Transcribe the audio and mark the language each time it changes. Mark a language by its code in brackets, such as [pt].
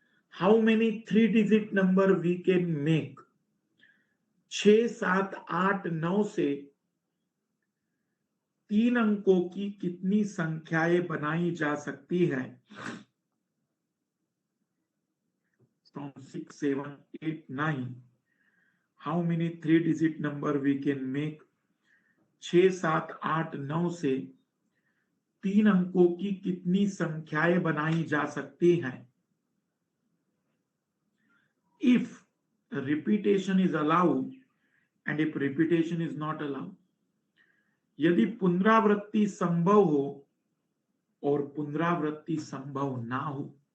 [en] How many 3-digit number we can make? [hi] 6, 7, 8, 9 से 3 अंकों की कितनी संख्याएं बनाई जा सकती है? [en] From 6, 7, 8, 9. How many 3-digit number we can make? [hi] 6, 7, 8, 9 से 3 अंकों की कितनी संख्याएं बनाई जा सकती हैं? [en] If repetition is allowed and if repetition is not allowed, [hi] यदि पुनरावृत्ति संभव हो और पुनरावृत्ति संभव ना हो,